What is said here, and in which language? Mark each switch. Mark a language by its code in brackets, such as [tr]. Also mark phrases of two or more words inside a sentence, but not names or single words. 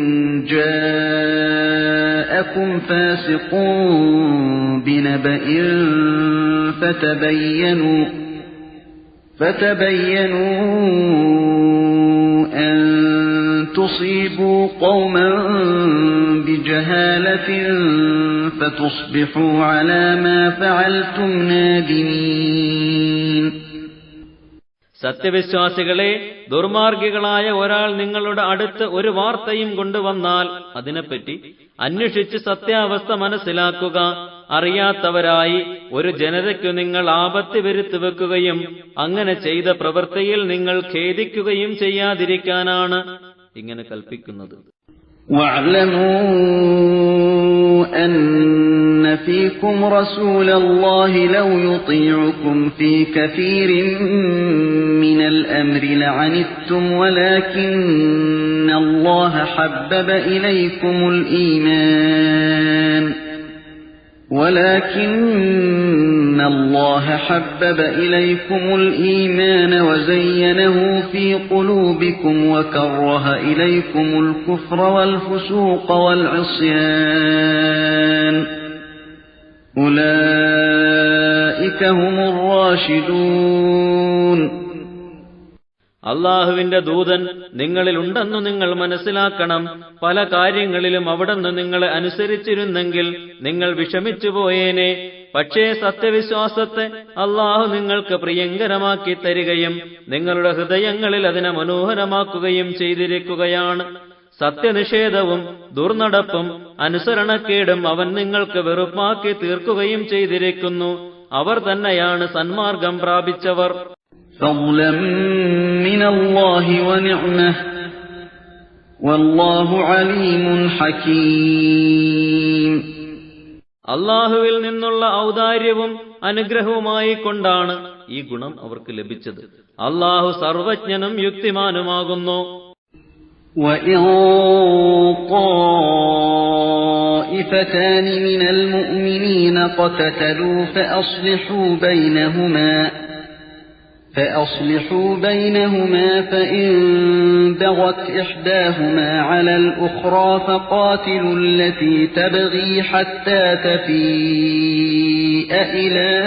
[ar] جاءكم فاسق بنبإ فتبينوا أن تصيبوا قوما بجهالة فتصبحوا على ما فعلتم نادمين. [ml] സത്യവിശ്വാസികളെ, ദുർമാർഗികളായ ഒരാൾ നിങ്ങളുടെ അടുത്ത് ഒരു വാർത്തയും കൊണ്ടുവന്നാൽ അതിനെപ്പറ്റി അന്വേഷിച്ച് സത്യാവസ്ഥ മനസ്സിലാക്കുക. അറിയാത്തവരായി ഒരു ജനതയ്ക്കു നിങ്ങൾ ആപത്ത് വരുത്തി വെക്കുകയും അങ്ങനെ ചെയ്ത പ്രവൃത്തിയിൽ നിങ്ങൾ ഖേദിക്കുകയും ചെയ്യാതിരിക്കാനാണ് ഇങ്ങനെ കൽപ്പിക്കുന്നത്. [ar] واعلموا أن فيكم رسول الله لو يطيعكم في كثير من الأمر لعنتم ولكن الله حبب إليكم الإيمان وزينه في قلوبكم وكره إليكم الكفر والفسوق والعصيان أولئك هم الراشدون. [ml] അല്ലാഹുവിന്റെ ദൂതൻ നിങ്ങളിലുണ്ടെന്നു നിങ്ങൾ മനസ്സിലാക്കണം. പല കാര്യങ്ങളിലും അവിടുന്ന് നിങ്ങളെ അനുസരിച്ചിരുന്നെങ്കിൽ നിങ്ങൾ വിഷമിച്ചുപോയേനെ. പക്ഷേ സത്യവിശ്വാസത്തെ അല്ലാഹു നിങ്ങൾക്ക് പ്രിയങ്കരമാക്കി തരികയും നിങ്ങളുടെ ഹൃദയങ്ങളിൽ അതിനെ മനോഹരമാക്കുകയും ചെയ്തിരിക്കുകയാണ്. സത്യനിഷേധവും ദുർനടപ്പും അനുസരണക്കേടും അവൻ നിങ്ങൾക്ക് വെറുപ്പാക്കി തീർക്കുകയും ചെയ്തിരിക്കുന്നു. അവർ തന്നെയാണ് സന്മാർഗം പ്രാപിച്ചവർ. [ar] فضلا من الله ونعمة والله عليم حكيم. [ml] അള്ളാഹുവിൽ നിന്നുള്ള ഔദാര്യവും അനുഗ്രഹവുമായി കൊണ്ടാണ് ഈ ഗുണം അവർക്ക് ലഭിച്ചത്. അള്ളാഹു സർവജ്ഞനും യുക്തിമാനുമാകുന്നു. [ar] وَإِن طَائِفَتَانِ مِنَ الْمُؤْمِنِينَ اقْتَتَلُوا فَأَصْلِحُوا بَيْنَهُمَا فَإِن بَغَتْ إِحْدَاهُمَا عَلَى الْأُخْرَى فَقَاتِلُوا الَّتِي تَبْغِي حَتَّى تَفِيءَ إِلَى